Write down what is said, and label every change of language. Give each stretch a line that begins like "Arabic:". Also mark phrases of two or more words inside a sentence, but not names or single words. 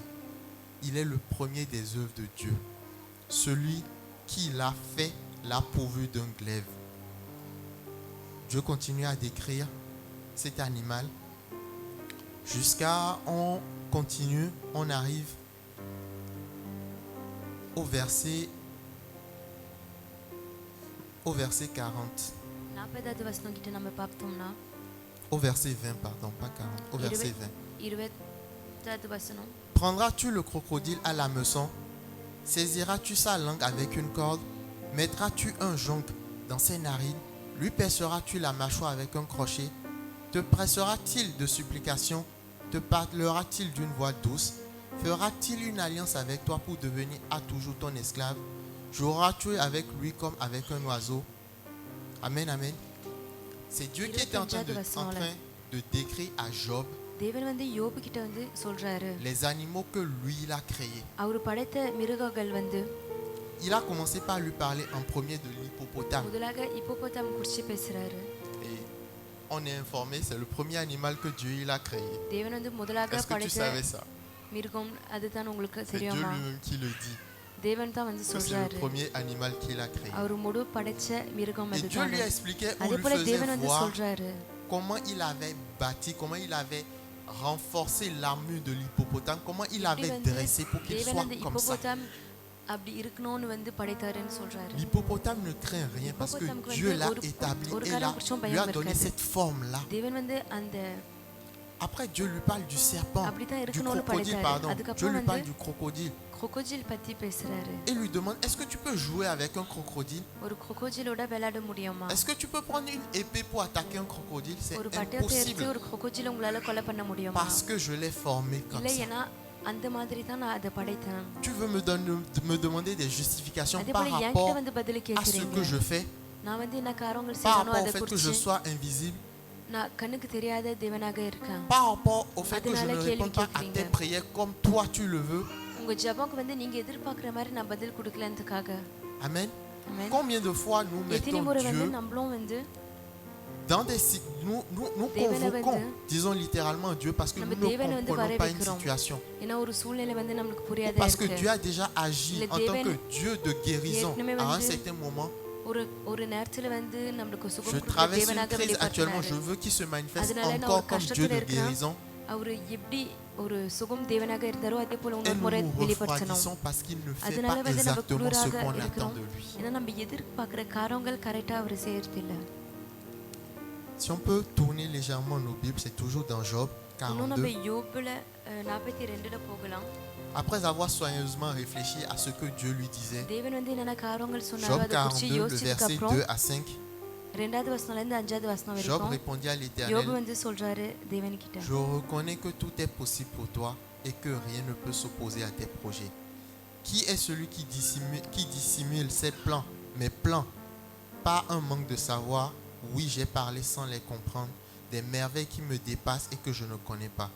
French: Il est le premier des œuvres de Dieu. Celui qui l'a fait l'a pourvu d'un glaive. Dieu continue à décrire cet animal jusqu'à on continue, on arrive au verset 40.
Tamil: 40வது வசனம் கிட்ட நம்ம பார்த்தோம்னா
French: Au verset 20, pardon, pas 40, au verset 20.
Tamil: 20வது வசனம்.
French: Prendras-tu le crocodile à la meçon? Saisiras-tu sa langue avec une corde? Mettras-tu un jonc dans ses narines? Lui perceras-tu la mâchoire avec un crochet? Te pressera-t-il de supplication? Te parlera-t-il d'une voix douce? Fera-t-il une alliance avec toi pour devenir à toujours ton esclave? Joueras-tu avec lui comme avec un oiseau? Amen, amen. C'est Dieu qui était en train de décrire à Job
Tamil: தேவன் வந்து யோபு கிட்ட வந்து சொல்றாரு.
French: les animaux que lui il a créés.
Tamil: அவர் படைத்த மிருகங்கள் வந்து
French: Il a commencé par lui parler en premier de l'hippopotame.
Tamil: முதலாக ஹிப்போபோதாம் குறித்து பேசுறாரு.
French: Et on est informé, c'est le premier animal que Dieu il a créé.
Tamil: தேவன் வந்து முதலாக
French: Est-ce que tu
Tamil: படைத்த
French: savais ça?
Tamil: மிருகம் அதுதான் உங்களுக்கு
French: C'est Dieu
Tamil: தெரியுமா?
French: lui-même qui le dit.
Tamil: தேவன் தான் வந்து
French: que c'est le
Tamil: சொல்றாரு
French: premier animal qu'il a créé.
Tamil: அவர் முழு படைச்ச மிருகம்
French: Et Dieu
Tamil: அதுதான்
French: lui a expliqué ou
Tamil: அதே
French: lui
Tamil: போல
French: faisait
Tamil: தேவன் வந்து
French: voir
Tamil: சொல்றாரு
French: comment il avait bâti, comment il avait renforcé l'armure de l'hippopotame, comment il
Tamil: எப்படி
French: avait
Tamil: வந்து
French: dressé pour qu'il
Tamil: தேவன்
French: soit
Tamil: அந்த
French: comme ça.
Tamil: இப்போபோத்தாம் அப்படி இருக்கணும்னு வந்து படைத்தாருன்னு சொல்றாரு
French: L'hippopotame ne craint rien parce que Hippopotame Dieu l'a
Tamil: ஒரு-
French: établi
Tamil: ஒரு
French: et
Tamil: காலம் குறிச்சும்
French: lui a
Tamil: பயம்
French: donné
Tamil: இருக்காது.
French: cette forme-là.
Tamil: தேவன் வந்து அந்த
French: Après, Dieu lui parle du serpent,
Tamil: அப்படிதான்
French: du
Tamil: இருக்கணும்னு
French: crocodile,
Tamil: படைத்தாரு
French: pardon. Dieu
Tamil: அதுக்கப்புறம்
French: lui
Tamil: வந்து
French: parle du crocodile
Tamil: crocodile பத்தி பேசுறாரு
French: et lui demande, est-ce que tu peux jouer avec un crocodile?
Tamil: ஒரு crocodileோட விளையாட முடியுமா
French: Est-ce que tu peux prendre une épée pour attaquer un crocodile? C'est
Tamil: ஒரு பட்டயத்தை எடுத்து
French: impossible
Tamil: ஒரு crocodile உங்களால கொலை பண்ண முடியுமா
French: parce que je l'ai formé comme
Tamil: இல்ல
French: ça.
Tamil: ஏன்னா அந்த மாதிரி தான் நான் அதை படைத்தேன்
French: Tu veux me demander des justifications
Tamil: அதே
French: par
Tamil: போல
French: rapport
Tamil: என்கிட்ட வந்து பதில்
French: à ce
Tamil: கேக்குறீங்க
French: que je fais,
Tamil: நான் வந்து என்ன காரியங்கள்
French: par
Tamil: செய்யணும்
French: rapport au
Tamil: அதை
French: fait que
Tamil: குறித்து
French: je sois invisible,
Tamil: நான் கண்ணுக்கு தெரியாத தேவனாக இருக்கேன்
French: par rapport au fait que je
Tamil: அதனால
French: ne
Tamil: கேள்வி
French: réponds pas à
Tamil: கேக்குறீங்க.
French: tes prières comme toi tu le veux.
Tamil: உங்க ஜெபம்க்கு வந்து நீங்க எதிர்பார்க்குற மாதிரி நான் பதில் கொடுக்கலன்றதுக்காக
French: Amen. Amen. Combien de fois nous
Tamil: எத்தனை
French: mettons
Tamil: முறை வந்து
French: Dieu
Tamil: நம்மளும் வந்து
French: dans des nous convoquons, disons littéralement Dieu parce que
Tamil: நம்ம
French: nous ne
Tamil: தேவனை வந்து
French: comprenons pas une
Tamil: வரவேற்கிறோம்.
French: situation.
Tamil: ஏன்னா ஒரு சூழ்நிலை வந்து நமக்கு புரியாத
French: Parce que
Tamil: இருக்கு
French: Dieu a déjà agi Le en tant que
Tamil: தேவன்
French: Dieu de guérison
Tamil: ஏற்கனவே
French: à un
Tamil: வந்து
French: certain moment.
Tamil: ஒரு ஒரு நேரத்துல வந்து நமக்கு
French: Je
Tamil: சுகம் கொடுக்கிற
French: traverse une
Tamil: தேவனாக
French: crise actuellement,
Tamil: வெளிப்படுறாரு
French: je veux qu'il se manifeste
Tamil: அதனால நான்
French: encore
Tamil: ஒரு
French: comme Dieu
Tamil: கஷ்டத்துல
French: de
Tamil: இருக்கேன்
French: guérison.
Tamil: அவர் எப்படி ஒரு சுகம் தேவனாக இருந்தாரோ அதே போல
French: Et
Tamil: இன்னொரு
French: nous
Tamil: முறை
French: nous
Tamil: வெளிப்படுத்தணும்
French: refroidissons parce qu'il ne fait
Tamil: அதனால
French: pas
Tamil: வந்து நம்ம
French: exactement ce
Tamil: குளிராக
French: qu'on attend
Tamil: இருக்கிறோம்
French: de lui.
Tamil: ஏன்னா நம்ம எதிர்பார்க்குற காரியங்கள் கரெக்டா அவர் செய்யறது இல்ல
French: Si on peut tourner légèrement nos Bibles, c'est toujours dans Job
Tamil: இன்னும் நம்ம
French: 42.
Tamil: யோபுல 42ல போகலாம்
French: Après avoir soigneusement réfléchi à ce que Dieu lui disait,
Tamil: தேவன் வந்து என்னென்ன காரியங்கள் சொன்னாரோ
French: Job
Tamil: அதை குறித்து
French: 42, le
Tamil: யோசிச்சதுக்கு
French: verset
Tamil: அப்புறம்
French: 2 à 5,
Tamil: ரெண்டாவது வசனம்ல இருந்து அஞ்சாவது வசனம்
French: Job
Tamil: வரைக்கும்
French: répondit à
Tamil: யோபு
French: l'Éternel,
Tamil: வந்து சொல்றாரு தேவன் கிட்ட
French: je reconnais que tout est possible pour toi et que rien ne peut s'opposer à tes projets. Qui est celui qui dissimule ses plans, mes plans, par un manque de savoir? Oui, j'ai parlé sans les comprendre, des merveilles qui me dépassent et que je ne connais pas.